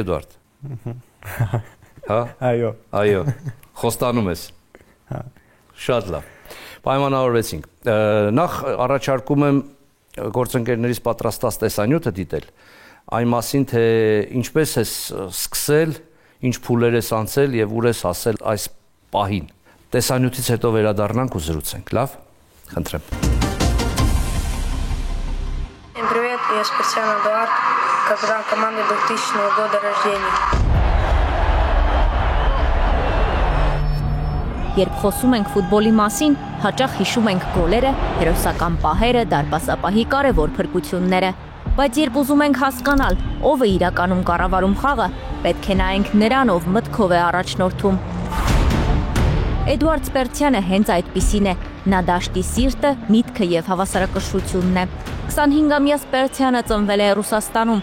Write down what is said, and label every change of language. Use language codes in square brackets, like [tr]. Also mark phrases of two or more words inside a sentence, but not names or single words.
[hy] Էդուարդ։ Հա։ Այո։ Խոստանում ես։ Հա։ Շատ լավ։ Պայմանավորվեցինք։ Նախ առաջարկում եմ գործընկերներից պատրաստած տեսանյութը դիտել, այն մասին, թե ինչպես է սկսել, ինչ փուլեր ես անցել եւ ուր ես հասել այս պահին։ Տեսանյութից հետո վերադառնանք ու զրուցենք, լավ։ Խնդրեմ։ [ru] Всем привет, я Спирсян Эдуард, капитан команды 2000 года рождения. [hy] Երբ խոսում ենք ֆուտբոլի մասին, հաճախ հիշում ենք գոլերը, հերոսական պահերը, դարպասապահի կարևոր փրկությունները, բայց երբ ուզում ենք հասկանալ, ով է իրականում կառավարում խաղը, պետք է նայենք նրան, ով մտքով է առաջնորդում։ Էդուարդ Սպերցյանը հենց այդպիսին է, նա դաշտի սիրտը, միտքը եւ հավասարակշռությունն է։ 25-ամյա Սպերցյանը ծնվել է Ռուսաստանում